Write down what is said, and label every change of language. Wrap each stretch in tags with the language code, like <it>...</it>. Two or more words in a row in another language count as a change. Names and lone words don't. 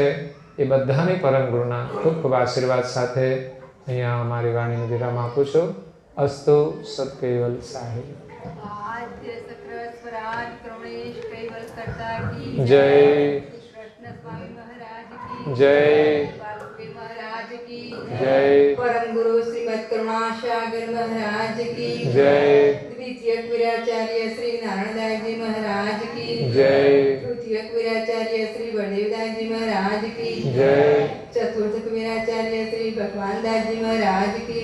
<gu>એ બધાને પરમ ગુરુના ખૂબ ખૂબ આશીર્વાદ સાથે અહીંયા અમારી વાણીને વિરામ આપું છું. અસ્તુ સત્કેવલ સાહેબ. જય જય જય</gu> <hi>परम गुरु श्रीमद करुणासागर महाराज की जय द्वितीय वीराचार्य श्री नारायणदास जी महाराज की जय तृतीय वीराचार्य श्री बलदेवदास जी महाराज की जय चतुर्थ वीराचार्य श्री भगवान दास जी महाराज की</hi>